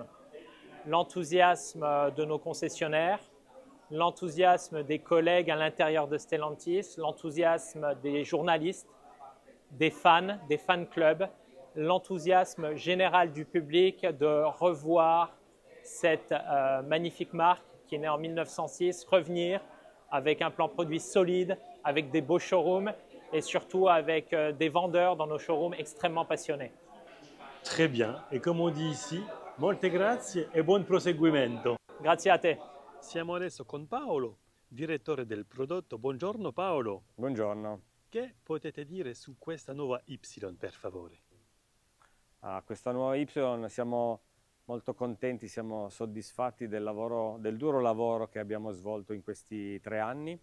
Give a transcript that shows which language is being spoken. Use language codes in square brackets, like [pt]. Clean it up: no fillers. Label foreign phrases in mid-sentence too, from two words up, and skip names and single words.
[fr] L'enthousiasme de nos concessionnaires, l'enthousiasme des collègues à l'intérieur de Stellantis, l'enthousiasme des journalistes, des fan clubs, l'enthousiasme général du public de revoir cette magnifique marque qui est née en 1906, revenir avec un plan produit solide, avec des beaux showrooms et surtout avec des vendeurs dans nos showrooms extrêmement passionnés. Très bien. Et comme on dit ici, [it] molte grazie e buon proseguimento. Grazie a te. Siamo adesso con Paolo, direttore del prodotto. Buongiorno Paolo. Buongiorno. Che potete dire su questa nuova Y, per favore? Questa nuova Y siamo molto contenti, siamo soddisfatti del duro lavoro che abbiamo svolto in questi 3 anni.